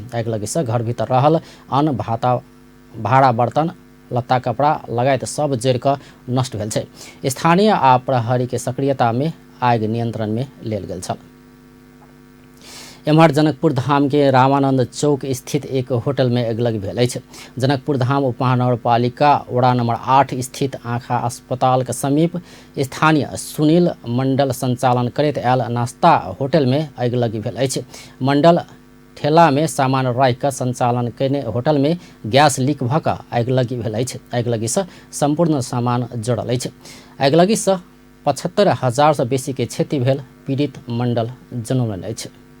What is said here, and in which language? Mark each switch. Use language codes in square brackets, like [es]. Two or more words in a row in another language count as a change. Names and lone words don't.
[mai] आगिलगी से घर भीतर रहल अन्न भाड़ा बर्तन लत्ता कपड़ा लगायत सब जरि कऽ नष्ट भेल छै। स्थानीय आ प्रहरी के सक्रियता में आगि नियंत्रण में लेल गेल छल। एम्हर जनकपुर धाम के रामानंद चौक स्थित एक होटल में आगिलगी भेल अछि। जनकपुर धाम उपमहानगरपालिका वडा नंबर 8 स्थित आँखा अस्पताल के समीप स्थानीय सुनील मंडल संचालन करैत आयल नाश्ता होटल में आगिलगी भेल अछि। मंडल ठेला में सामान राखि कऽ संचालन कयने होटल में गैस लीक भऽ कऽ आगिलगी भेल अछि। आगिलगी से संपूर्ण सामान जड़ल अछि। आगिलगी से 75,000 से बेसी के क्षति भेल पीड़ित मंडल जनौलनि अछि।